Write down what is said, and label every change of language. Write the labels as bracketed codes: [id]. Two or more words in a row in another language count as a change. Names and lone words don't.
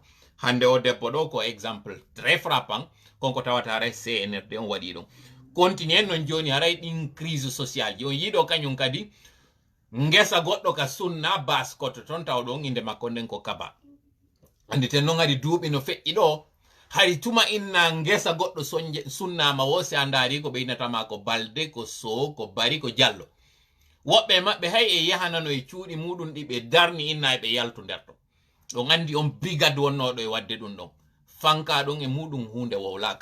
[ff] Hande o debbo ɗo ko [fr] exemple très frappant [ff] konko tawata haray CNRD on waɗi ɗum. Continue non joni haray ɗin [fr] crise sociale [ff] ji on yiɗo kañum kadi ngesa goɗɗo ka sunna baskoto ton taw ɗon inde makko nden ko Kaba. Andi ten non hari duuɓi no feƴƴi ɗo hari tuma inna ngesa goɗɗo sunnama wo si a ndaari ko ɓeynatama ko Balde ko Sow ko Bari ko Diallo woɓɓe maɓɓe hay e yahanano e cuuɗi muɗum ɗi ɓe darni inna e ɓe yaltu nder to ɗon andi on brigade wonnoɗo e wadde ɗum ɗon fanka ɗon e muɗum hunde wowlaka.